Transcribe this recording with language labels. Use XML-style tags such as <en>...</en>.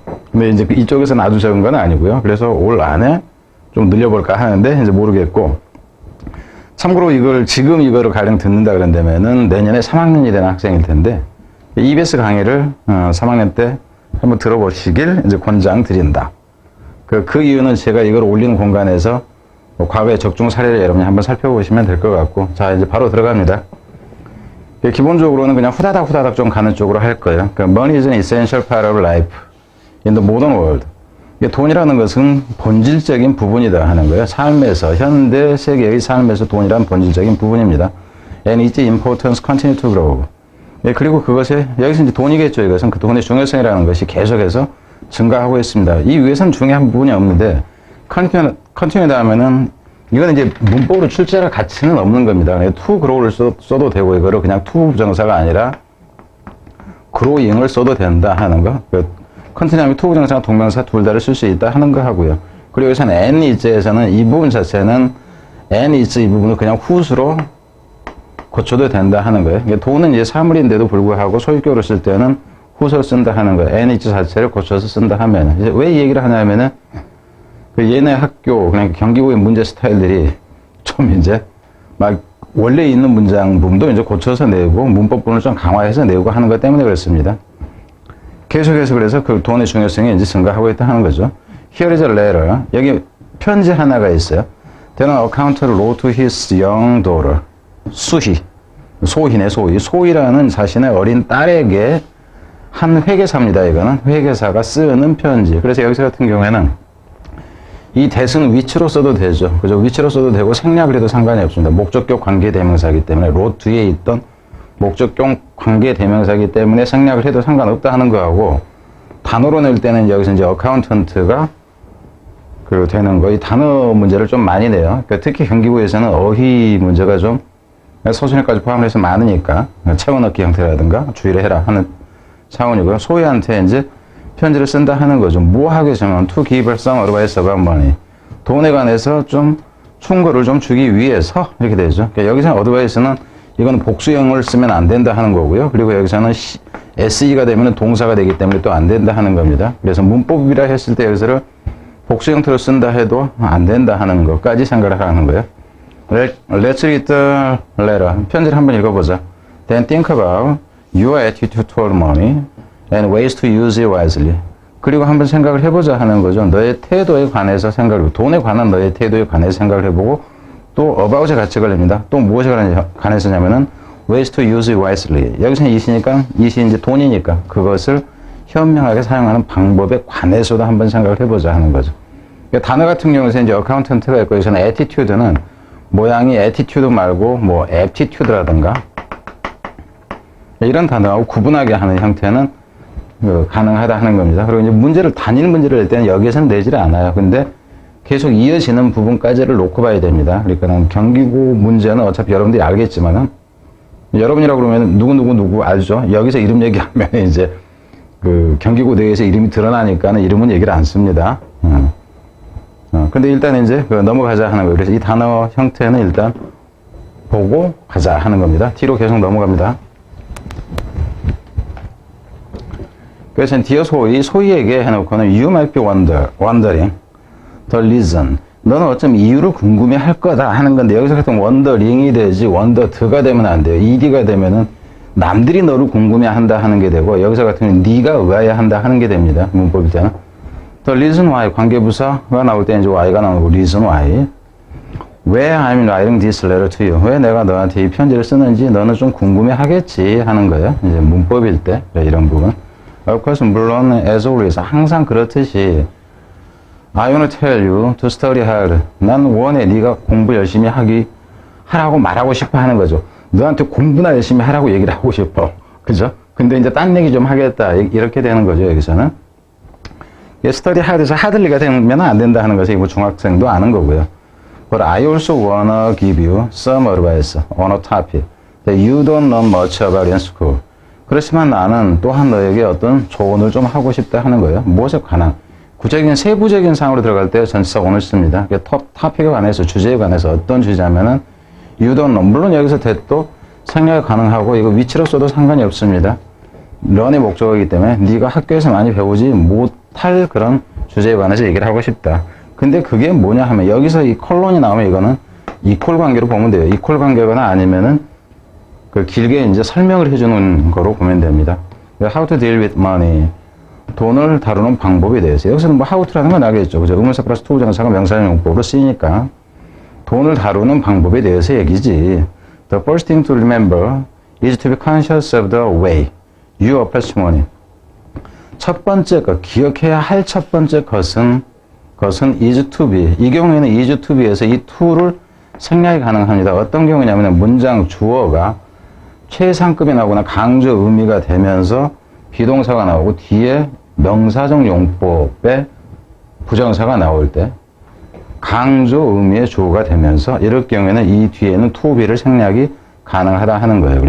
<ko>근데 이제 이쪽에서는 아주 적은 건 아니고요. 그래서 올 안에 좀 늘려볼까 하는데 이제 모르겠고, 참고로 지금 이거를 가령 듣는다 그런다면은 내년에 3학년이 되는 학생일 텐데, EBS 강의를 3학년 때 한번 들어보시길 이제 권장 드린다. 그 이유는 제가 이걸 올리는 공간에서 과거의 적중 사례를 여러분이 한번 살펴보시면 될 것 같고, 자, 이제 바로 들어갑니다. 기본적으로는 그냥 후다닥 좀 가는 쪽으로 할 거예요.</ko> <en>Money is an essential part of life in the modern world.</en> <ko>돈이라는 것은 본질적인 부분이다 하는 거예요. 삶에서, 현대 세계의 삶에서 돈이란 본질적인 부분입니다.</ko> <en>And its importance continue to grow.</en> <ko>그리고 여기서 이제 돈이겠죠. 이것은 그 돈의 중요성이라는 것이 계속해서 증가하고 있습니다. 이 위에서는 중요한 부분이 없는데, continue 하면은, 이거는 이제 문법으로 출제할 가치는 없는 겁니다. to grow를 써도 되고, 이거를 그냥 to 부정사가 아니라 growing을 써도 된다 하는 거. continue 하면 to 부정사가 동명사 둘 다를 쓸 수 있다 하는 거 하고요. 그리고 여기서는 and is에서는 이 부분 자체는 and is 이 부분을 그냥 whose로 고쳐도 된다 하는 거예요. 돈은 이제 사물인데도 불구하고 소유격으로 쓸 때는 whose를 쓴다 하는 거예요. and is 자체를 고쳐서 쓴다 하면. 이제 왜 이 얘기를 하냐면은, 얘네 학교, 그냥 경기고의 문제 스타일들이 좀 이제 막 원래 있는 문장 부분도 이제 고쳐서 내고 문법 부분을 좀 강화해서 내고 하는 것 때문에 그렇습니다. 계속해서 그래서 돈의 중요성이 이제 증가하고 있다 하는 거죠.</ko> <en>Here is a letter.</en> <ko>여기 편지 하나가 있어요.</ko> <en>Then an accountant wrote to his young daughter.</en> <ko>소희네, 소희. 소희라는 자신의 어린 딸에게 한 회계사입니다. 이거는 회계사가 쓰는 편지. 그래서 여기서 같은 경우에는 이 that은 which로 써도 되죠. 그죠? which로 써도 되고 생략을 해도 상관이 없습니다. 목적격 관계 대명사이기 때문에, wrote 뒤에 있던 목적격 관계 대명사이기 때문에 생략을 해도 상관없다 하는 거하고, 단어로 낼 때는 여기서 이제 accountant가 되는 거, 이 단어 문제를 좀 많이 내요. 그러니까 특히 경기고에서는 어휘 문제가 좀 서술형까지 포함해서 많으니까 채워 넣기 형태라든가 주의를 해라 하는 차원이고요. 소희한테 이제 편지를 쓴다 하는 거죠. 뭐 하게 되면</ko> <en>to give her some advice about money.</en> <ko>돈에 관해서 좀 충고를 좀 주기 위해서 이렇게 되죠. 그러니까 여기서 advice는 이건 복수형을 쓰면 안 된다 하는 거고요. 그리고 여기서는 SE가 되면 동사가 되기 때문에 또 안 된다 하는 겁니다. 그래서 문법이라 했을 때 여기서를 복수 형태로 쓴다 해도 안 된다 하는 것까지 생각을 하는 거예요.</ko> <en>Let's read the letter.</en> <ko>편지를 한번 읽어보자.</ko> <en>Then think about your attitude toward money and ways to use it wisely.</en> <ko>그리고 한번 생각을 해보자 하는 거죠. 너의 태도에 관해서 생각을, 돈에 관한 너의 태도에 관해서 생각을 해보고 또 about에 같이 걸립니다. 또 무엇에 관해서냐면은</ko> <en>ways to use it wisely.</en> <ko>여기서는 이시니까, 이시 이제 돈이니까 그것을 현명하게 사용하는 방법에 관해서도 한번 생각을 해보자 하는 거죠. 그러니까 단어 같은 경우에는 이제 어카운턴트가 있고 여기서는 attitude는 모양이 attitude 말고 뭐 aptitude라든가 이런 단어하고 구분하게 하는 형태는 가능하다 하는 겁니다. 그리고 이제 문제를, 단일 문제를 낼 때는 여기에서는 내지를 않아요. 근데 계속 이어지는 부분까지를 놓고 봐야 됩니다. 그러니까 경기고 문제는 어차피 여러분들이 알겠지만은, 여러분이라고 그러면 누구 알죠? 여기서 이름 얘기하면 이제 그 경기고 내에서 이름이 드러나니까는 이름은 얘기를 안 씁니다. 근데 일단 이제 넘어가자 하는 거예요. 그래서 이 단어 형태는 일단 보고 가자 하는 겁니다. 뒤로 계속 넘어갑니다. 그래서 뒤에 소희에게 해놓고는</ko> <en>you might be wondering the reason.</en> <ko>너는 어쩜 이유를 궁금해 할 거다 하는 건데, 여기서 같은 wondering이 되지 wondered가 되면 안 돼요. ed가 되면은 남들이 너를 궁금해 한다 하는 게 되고, 여기서 같은 경우는 네가 의아해 한다 하는 게 됩니다. 문법일 때는.</ko> <en>the reason why,</en> <ko>관계부사가 나올 때 이제 why가 나오고</ko> <en>reason why.</en> <ko>왜</ko> <en>I'm writing this letter to you?</en> <ko>왜 내가 너한테 이 편지를 쓰는지 너는 좀 궁금해 하겠지 하는 거예요. 이제 문법일 때 이런 부분.</ko> <en>Of course,</en> <ko>물론</ko> <en>as always</en> <ko>항상 그렇듯이</ko> <en>I want to tell you to study hard.</en> <ko>난 원해 네가 공부 열심히 하라고 말하고 싶어 하는 거죠. 너한테 공부나 열심히 하라고 얘기를 하고 싶어. 그죠? 근데 이제 딴 얘기 좀 하겠다. 이렇게 되는 거죠, 여기서는. study hard에서 hardly가 되면 안 된다 하는 것이 뭐 중학생도 아는 거고요.</ko> <en>But I also wanna give you some advice on a topic that you don't know much about in school.</en> <ko>그렇지만 나는 또한 너에게 어떤 조언을 좀 하고 싶다 하는 거예요. 무엇에 관한. 구체적인 세부적인 사항으로 들어갈 때 전치사 on을 씁니다. 토픽에 관해서, 주제에 관해서 어떤 주제냐면은</ko> <en>you don't know.</en> <ko>물론 여기서 that도 생략이 가능하고 이거 위치로 써도 상관이 없습니다. 런의 목적어이기 때문에 네가 학교에서 많이 배우지 못할 그런 주제에 관해서 얘기를 하고 싶다. 근데 그게 뭐냐 하면 여기서 이 컬론이 나오면 이거는 이퀄 관계로 보면 돼요. 이퀄 관계거나 아니면은 그 길게 이제 설명을 해주는 거로 보면 됩니다.</ko> <en>How to deal with money.</en> <ko>돈을 다루는 방법에 대해서. 여기서는 뭐 how to라는 건 알겠죠. 그죠? 의문사 플러스 to 부정사가 명사형 용법으로 쓰이니까 돈을 다루는 방법에 대해서 얘기지.</ko> <en>The first thing to remember is to be conscious of the way you approach money.</en> <ko>첫 번째 것, 기억해야 할 첫 번째 것은</ko> <en>is to be.</en> <ko>이 경우에는 is to be에서 이 to를 생략이 가능합니다. 어떤 경우냐면 문장 주어가 최상급이 나오거나 강조 의미가 되면서 비동사가 나오고 뒤에 명사적 용법의 부정사가 나올 때 강조 의미의 주어가 되면서 이럴 경우에는 이 뒤에는 to be를 생략이 가능하다 하는 거예요.</ko>